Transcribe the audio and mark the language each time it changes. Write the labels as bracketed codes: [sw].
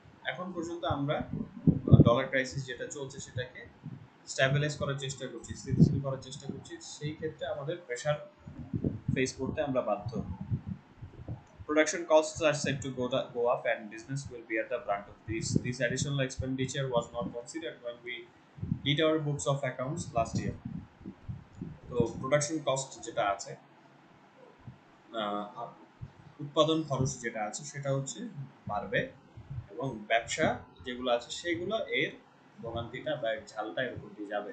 [bn] এখন পর্যন্ত আমরা ডলার ক্রাইসিস যেটা চলছে সেটাকে স্ট্যাবিলাইজ করার চেষ্টা করছি, স্থিতিশীল করার চেষ্টা করছি, সেই ক্ষেত্রে আমাদের প্রেশার ফেস করতে আমরা বাধ্য। [en] Production costs are set to go up, and business will bear the brunt of this. This additional expenditure was not considered when we did our books of accounts last year. [bn] তো production cost যেটা আছে, আহ, উৎপাদন খরচ যেটা আছে সেটা হচ্ছে বাড়বে, এবং ব্যবসা যেগুলো আছে সেগুলো এর ভোগান্তিটা বা এর ঝালটা এর উপর দিয়ে যাবে।